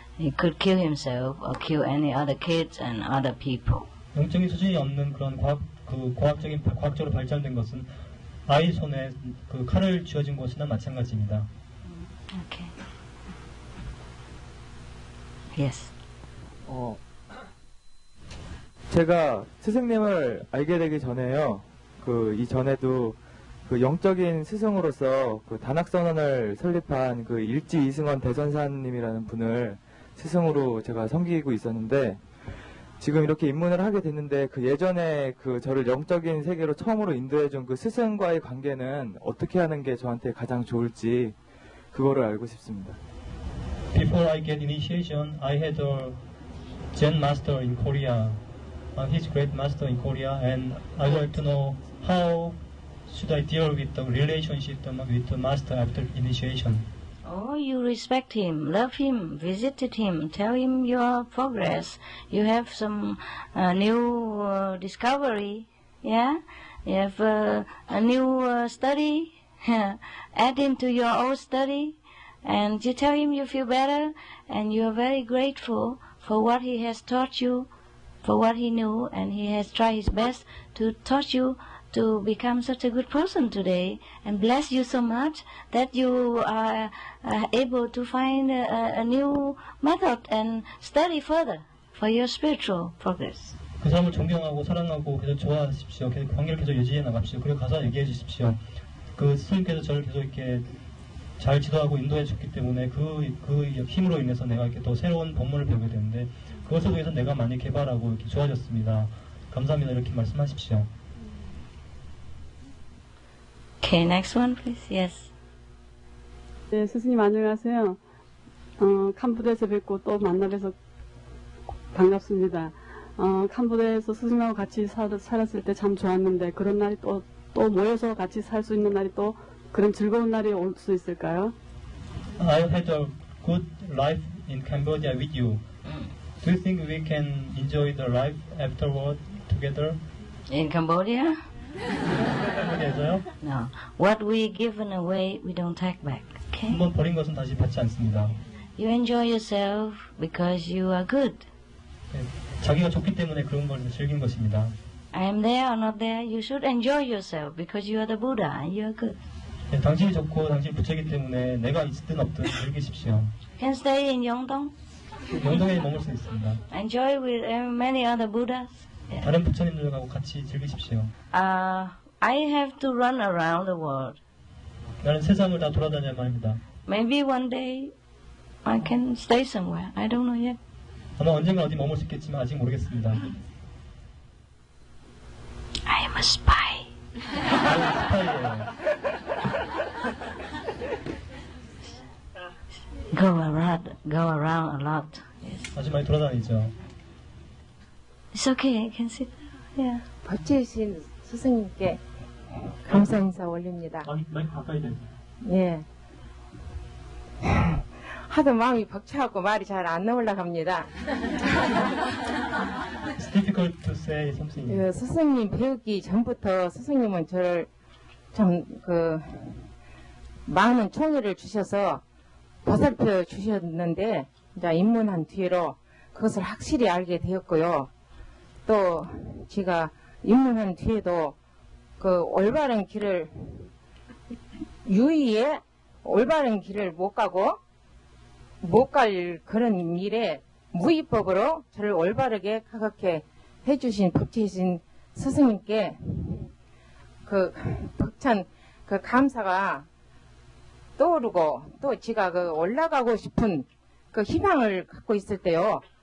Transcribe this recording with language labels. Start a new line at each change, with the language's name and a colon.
English: He could kill himself or kill any other kids and other people.
Korean: 영적인 수준이 없는 그런 과학적으로 발전된 것은 아이 손에 그 칼을 쥐어진 것이나 마찬가지입니다.
English: Okay. Yes.
Korean: 제가 스승님을 알게 되기 전에요. 이전에도 영적인 스승으로서 단학선언을 설립한 일지 이승원 대전사님이라는 분을 스승으로 제가 섬기고 있었는데, 지금 이렇게 입문을 하게 됐는데 예전에 저를 영적인 세계로 처음으로 인도해준 스승과의 관계는 어떻게 하는 게 저한테 가장 좋을지 그거를 알고 싶습니다.
English: Before I get initiation, I had a Zen master in Korea. He's great master in Korea, and I would like to know how should I deal with the relationship with the master after initiation? Oh, you respect him, love him, visited him, tell him your progress. You have some new discovery, yeah? You have a new study, add him to your old study, and you tell him you feel better, and you are very grateful for what he has taught you, for what he knew, and he has tried his best to teach you to become such a good person today, and bless you so much that you are able to find a new method and study further for your spiritual progress.
Korean: 그 사람을 존경하고 사랑하고 계속 좋아하십시오. 계속 관계를 계속 유지해 나갑시오. 그리고 가서 얘기해 주십시오. 그 스님께서 저를 계속 이렇게 잘 지도하고 인도해 줬기 때문에 그 힘으로 인해서 내가 이렇게 또 새로운 법문을 배우게 되는데 그것을 위해서 내가 많이 개발하고 이렇게 좋아졌습니다. 감사합니다. 이렇게 말씀하십시오.
English: Okay, next one, please. Yes.
Korean: 네, 스승님 안녕하세요. 캄보디아에서 뵙고 또 만나 뵈서 반갑습니다. 캄보디아에서 스승님하고 같이 살았을 때 참 좋았는데 그런 날이 또 모여서 같이 살 수 있는 날이 또 그런 즐거운 날이 올 수 있을까요?
English: I had a good life in Cambodia with you. Do you think we can enjoy the life afterward together? In Cambodia?
Korean: 캄보디아에서요?
English: No. What we given away, we don't take back. Okay?
Korean: 한번 버린 것은 다시 받지 않습니다.
English: You enjoy yourself because you are good.
Korean: 네, 자기가 좋기 때문에 그런 걸 즐긴 것입니다.
English: I am there or not there, you should enjoy yourself because you are the Buddha and you are good.
Korean: 네, 당신이 좋고 당신이 부처이기 때문에 내가 있든 없든 즐기십시오.
English: Can stay in Yeongdong.
Korean: 영동에 머물 수 있습니다.
English: Enjoy with many other Buddhas. Yeah.
Korean: 다른 부처님들하고 같이 즐기십시오.
English: I have to run around the world.
Korean: 나는 세상을 다 돌아다녀야만 합니다.
English: Maybe one day I can stay somewhere. I don't know yet.
Korean: 아마 언젠가 어디 머물 수 있겠지만 아직 모르겠습니다.
English: I am a spy.
Korean: 스파이예요.
English: Go around a lot. Yes.
Korean: 아주 많이 돌아다니죠.
English: It's okay. I can sit. Yeah.
Korean: 법제신 스승님께 감사 인사 올립니다. 많이 가까이 돼. 예. 하도 마음이 벅차갖고 말이 잘 안 나올라갑니다.
English: It's difficult to say something.
Korean: 스승님 배우기 전부터 스승님은 저를 참 많은 총애를 주셔서 보살펴 주셨는데 이제 입문한 뒤로 그것을 확실히 알게 되었고요. 또 제가 입문한 뒤에도 그 올바른 길을 유의에 올바른 길을 못 갈 그런 일에 무위법으로 저를 올바르게 가깝게 해주신 법체이신 스승님께 그 벅찬 그 감사가 떠오르고 또 제가 그 올라가고 싶은 그 희망을 갖고 있을 때요.